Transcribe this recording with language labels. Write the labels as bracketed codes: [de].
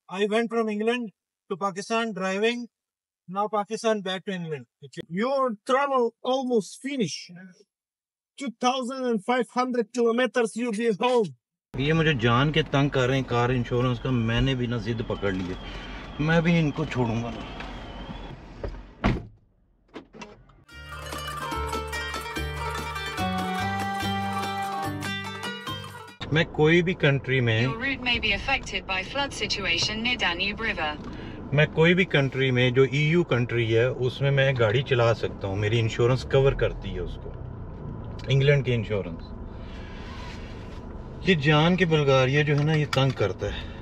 [en] I went from England to Pakistan driving. Now Pakistan back to England. Your travel almost finished. 2,500 kilometers you'll be home. [hi] ये मुझे जान के तंग कर रहे हैं कार इंश्योरेंस का। मैंने भी ना जिद पकड़ ली है, मैं भी इनको छोड़ूंगा ना। मैं कोई भी कंट्री में [en] Your route may be affected by flood situation near Danube River. [hi] मैं कोई भी कंट्री में जो EU कंट्री है उसमें मैं गाड़ी चला सकता हूँ, मेरी इंश्योरेंस कवर करती है उसको, इंग्लैंड की इंश्योरेंस। ये जान के बुल्गारिया जो है ना, ये तंग करता है।